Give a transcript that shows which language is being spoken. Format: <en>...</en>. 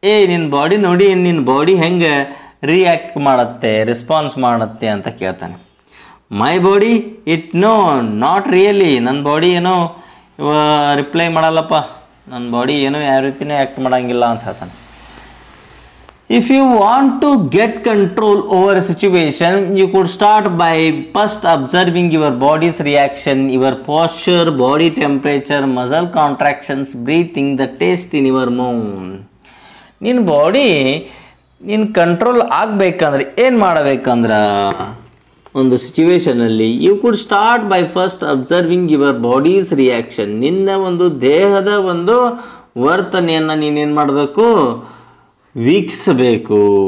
<kn>ನಿನ್ನ ಬಾಡಿ ನೋಡಿ, ನಿನ್ನ ಬಾಡಿ ಹೆಂಗೆ ರಿಯಾಕ್ಟ್ ಮಾಡುತ್ತೆ, ರೆಸ್ಪಾನ್ಸ್ ಮಾಡುತ್ತೆ ಅಂತ ಕೇಳ್ತಾನೆ.</kn> <en>My body not really.</en> <kn>ನನ್ನ ಬಾಡಿ ಏನೋ ರಿಪ್ಲೈ ಮಾಡಲ್ಲಪ್ಪ, ನನ್ನ ಬಾಡಿ ಏನೋ ಯಾವ ರೀತಿಯೇ ಆ್ಯಕ್ಟ್ ಮಾಡೋಂಗಿಲ್ಲ ಅಂತ ಹೇಳ್ತಾನೆ.</kn> <en>If you want to get control over a situation, you could start by first observing your body's reaction, your posture, body temperature, muscle contractions, breathing, the taste in your mouth.</en> <kn>ನಿನ್ನ body ನಿನ್ನ control ಆಗಬೇಕಂದ್ರೆ ಏನು ಮಾಡಬೇಕಂದ್ರೆ ಒಂದು ಸಿಚುವೇಶನಲ್ಲಿ</kn> <en>You could start by first observing your body's reaction.</en> <kn>ನಿನ್ನ ಒಂದು ದೇಹದ ಒಂದು ವರ್ತನೆಯನ್ನು ನೀನೇನು ಮಾಡಬೇಕು, ವೀಕ್ಷಿಸಬೇಕು.</kn>